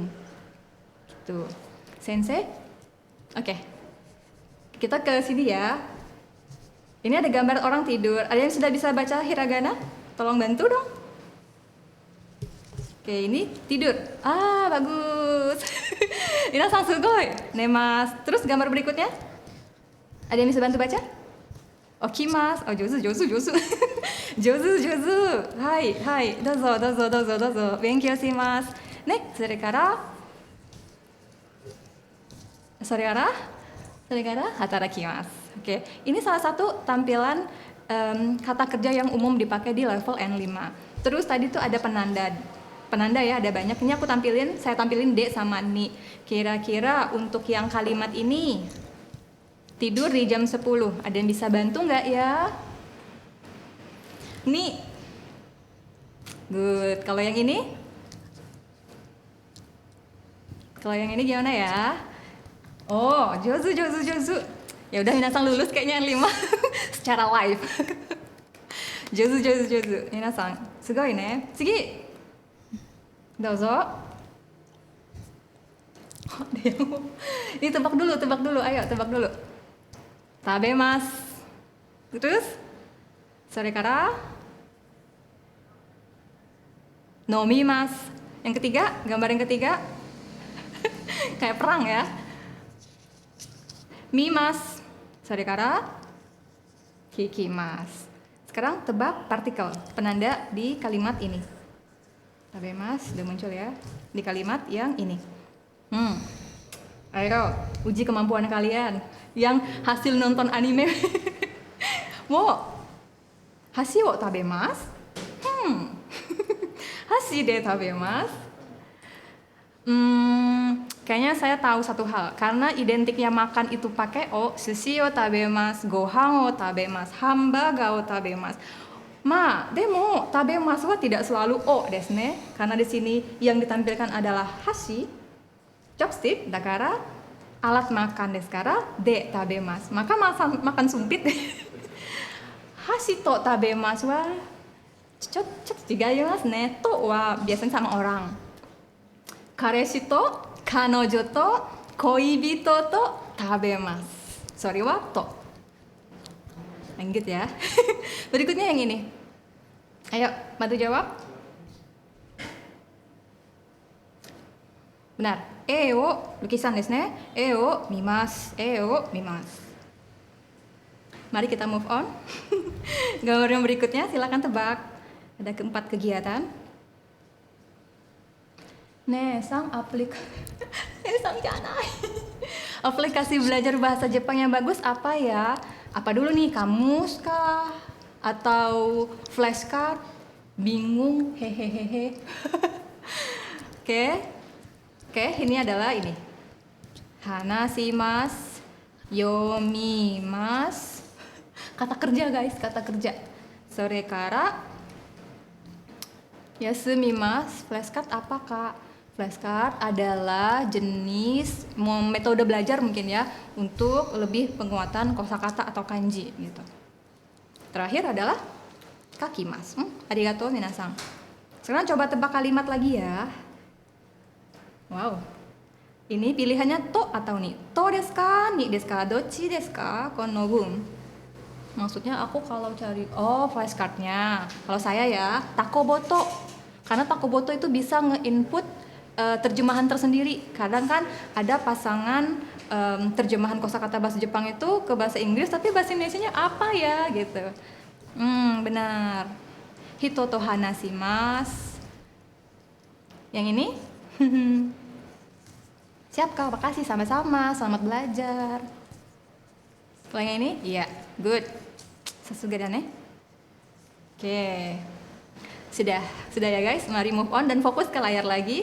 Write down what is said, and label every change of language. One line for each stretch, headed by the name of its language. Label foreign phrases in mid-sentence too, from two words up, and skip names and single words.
Indonesian: Gitu. Sensei? Oke. Kita ke sini ya. Ini ada gambar orang tidur. Ada yang sudah bisa baca hiragana? Tolong bantu dong. Oke, ini tidur. Ah, bagus.
Japanese: みなさん すごい. Nemas.
Indonesian: Terus gambar berikutnya? Ada yang bisa bantu baca?
Japanese: 起きます。 Oh, 上手。上手。はい. Dozo. 勉強します. ね、それから働きます.
Indonesian: Oke, ini salah satu tampilan kata kerja yang umum dipakai di level N5. Terus tadi tuh ada penanda ya, ada banyak. Ini saya tampilin D sama Ni. Kira-kira untuk yang kalimat ini tidur di jam 10. Ada yang bisa bantu nggak ya? Ni. Good. Kalau yang ini? Kalau yang ini gimana ya?
Japanese: Oh, jozu.
Indonesian: Ya udah minasan lulus kayaknya N5 secara live.
Japanese: Jozu. みなさん、すごいね. 次。どうぞ.
Indonesian: Ini tebak dulu, ayo tebak dulu. Tabemasu. Terus?
Japanese: それから？飲みます.
Indonesian: Yang ketiga, gambar yang ketiga. Kayak perang ya.
Japanese: Mimasu. それから？聞きます.
Indonesian: Sekarang tebak partikel, penanda di kalimat ini. Tabemasu udah muncul ya. Di kalimat yang ini. Ayo, uji kemampuan kalian yang hasil nonton anime.
Japanese: Mo, 箸を食べます? 箸で食べます?
Indonesian: Kayaknya saya tahu satu hal, karena identiknya makan itu pakai o,
Japanese: 寿司を食べます、ご飯を食べます、ハンバーガーを食べます. でも食べますは
Indonesian: tidak selalu
Japanese: をですね,
Indonesian: karena di sini yang ditampilkan adalah hashi, chopstick, dakara alat makan
Japanese: ですから で食べます.
Indonesian: Maka makan sumpit.
Japanese: 箸と食べますは違いますね.
Indonesian: To wa biasanya sama orang.
Japanese: 彼氏と彼女と恋人と食べます. Sorry wa to.
Indonesian: Lanjut ya. Berikutnya yang ini. Ayo, bantu jawab. Benar.
Japanese: Lukisan ですね。見ます. Mimasu.
Indonesian: Mari kita
English: move on.
Indonesian: Gambar yang berikutnya silakan tebak. Ada keempat kegiatan. Aplikasi belajar bahasa Jepang yang bagus apa ya? Apa dulu nih, kamus kah? Atau flashcard? Bingung? Hehehe. Oke, ini adalah ini.
Japanese: 話します、読みます.
Indonesian: Kata kerja guys, kata kerja.
Japanese: それから休みます.
Indonesian: Flashcard apa kak? Flashcard adalah jenis metode belajar mungkin ya, untuk lebih penguatan kosakata atau kanji gitu. Terakhir adalah kakimasu.
Japanese: ありがとう みなさん.
Indonesian: Sekarang coba tebak kalimat lagi ya. Wow. Ini pilihannya to atau ni.
Japanese: とですか？にですか？どっちですか？この文.
Indonesian: Maksudnya aku kalau cari flashcardnya. Kalau saya ya takoboto. Karena takoboto itu bisa nge-input terjemahan tersendiri. Kadang kan ada pasangan terjemahan kosakata bahasa Jepang itu ke bahasa Inggris, tapi bahasa Indonesianya apa ya gitu. Benar.
Japanese: 人と話します.
Indonesian: Yang ini? Siap kak, makasih, sama-sama, selamat belajar. Kalau yang ini? Iya, good. Sesudah nih. Oke. Sudah ya guys, mari
English: move on
Indonesian: dan fokus ke layar lagi.